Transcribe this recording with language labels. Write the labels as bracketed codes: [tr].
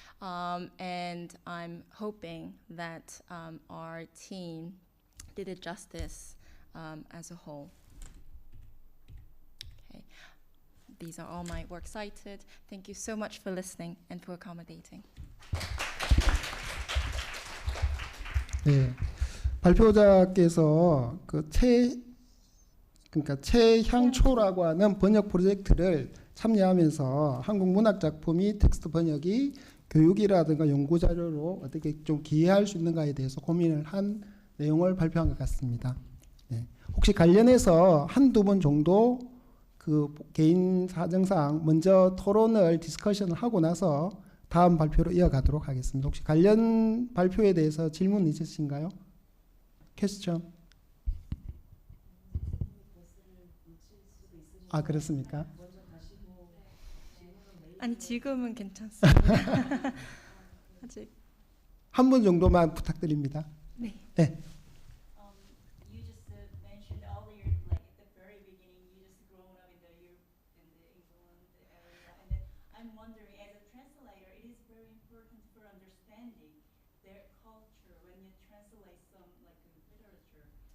[en] And I'm hoping that our team did it justice as a whole. Okay. These are all my works cited. Thank you so much for listening and for accommodating. [ko] 네, 발표자께서 그러니까 최향초라고 하는 번역 프로젝트를 참여하면서 한국 문학 작품이 텍스트 번역이 교육이라든가 연구 자료로 어떻게 좀 기여할 수 있는가에 대해서 고민을 한 내용을 발표한 것 같습니다. 네. 혹시 관련해서 한두 번 정도 그 개인 사정상 먼저 토론을 디스커션을 하고 나서 다음 발표로 이어가도록 하겠습니다. 혹시 관련 발표에 대해서 질문 있으신가요? 퀘스천? 아, 그렇습니까? 아니, 지금은 괜찮습니다. 아직 한 분 정도만 부탁드립니다. 네. 네. [en] You just mentioned earlier, like at the very beginning, you just grown up in the Europe and the England area, and then I'm wondering, as a translator, it is very important for understanding their culture when you translate some like literature.